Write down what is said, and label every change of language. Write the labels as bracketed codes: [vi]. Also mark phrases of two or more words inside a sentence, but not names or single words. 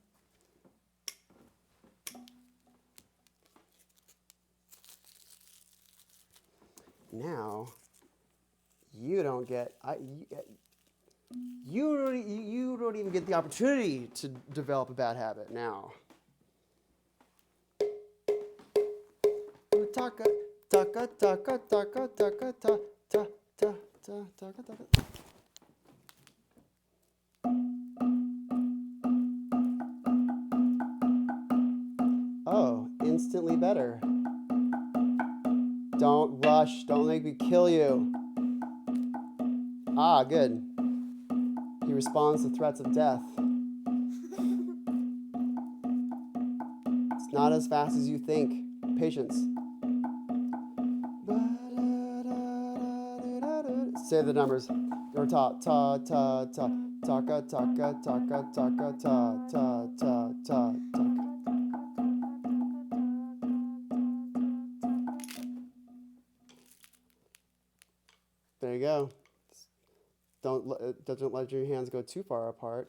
[en] Now, you don't even get the opportunity to develop a bad habit now. Taka, taka, taka, taka, taka, ta, ta, ta, ta, taka, taka. Oh, instantly better. Don't rush. Don't make me kill you. Ah, good. He responds to threats of death. It's not as fast as you think. Patience. Say the numbers. Or ta ta ta ta taka taka taka taka ta ta ta ta taka. There you go. Don't let your hands go too far apart.